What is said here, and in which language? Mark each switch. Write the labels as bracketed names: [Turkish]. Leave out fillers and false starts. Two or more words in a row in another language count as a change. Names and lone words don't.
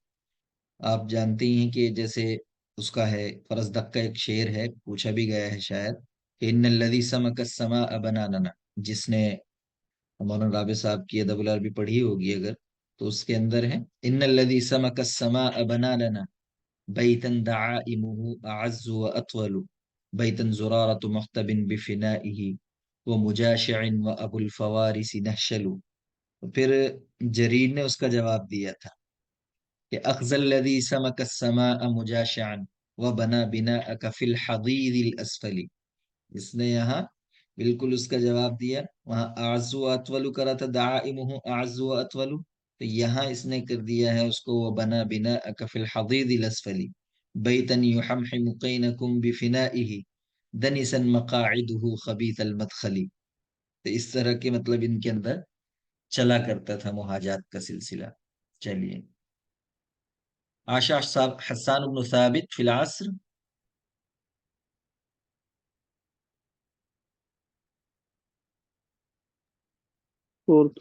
[Urdu] آپ جانتے ہی ہیں کہ جیسے اس کا ہے، فرزدق کا ایک شعر ہے، پوچھا بھی گیا ہے شاید، کہ [Arabic] ان الذی سمک السماء بناننا. [Urdu] جس نے مولانا رابع صاحب کی ادب العربی پڑھی ہوگی اگر، تو اس کے اندر ہے، [Arabic] ان الذی سمک السماء بناننا بیتا دعائمه اعز واطول بیتا زرارة مختب بفنائه ومجاشع وابو الفوارس نہشل. پھر جریر نے اس کا جواب دیا تھا کہ اخذ الذی سمک السماء مجاشعا وبنا بناءک فی الحضیض الاسفل. [Urdu] اس نے یہاں بالکل اس کا جواب دیا. وہاں [Arabic] اعز و اطول [Urdu] کرا تھا، [Arabic] دعائمہ اعز و اطول، [Urdu] تو یہاں اس نے کر دیا ہے اس کو [Arabic] وبنا بناءک فی الحضیض الاسفل بیتا یحمحم قینکم بفنائه دنسا مقاعده خبیث المدخل. [Urdu] تو اس طرح کے مطلب ان کے اندر چلا کرتا تھا مہاجات کا سلسلہ. چلیے، آشا صاحب، حسان بن ثابت [Arabic] فی العصر. [Urdu] فورتھ